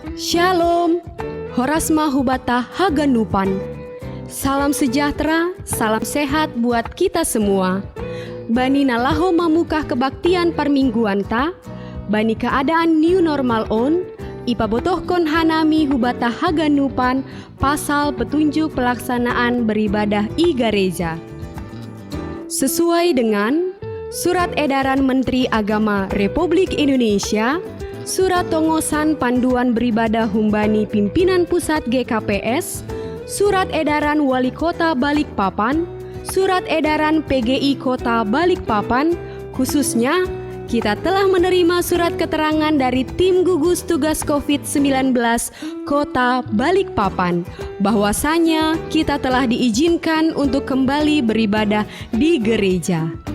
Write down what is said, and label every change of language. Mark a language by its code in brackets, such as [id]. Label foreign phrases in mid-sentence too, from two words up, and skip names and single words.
[bts] Shalom, Horasma Hubata Haganupan. [id] Salam sejahtera, salam sehat buat kita semua. [bts] Bani nalaho mamukah kebaktian permingguan ta, bani keadaan [en] new normal [bts] on, ipabotohkon hanami Hubata Haganupan pasal [id] petunjuk pelaksanaan beribadah [bts] i gereja. [id] Sesuai dengan Surat Edaran Menteri Agama Republik Indonesia, Surat Tongosan Panduan Beribadah Humbani Pimpinan Pusat GKPS, Surat Edaran Wali Kota Balikpapan, Surat Edaran PGI Kota Balikpapan, khususnya kita telah menerima surat keterangan dari tim gugus tugas COVID-19 Kota Balikpapan bahwasanya kita telah diizinkan untuk kembali beribadah di gereja.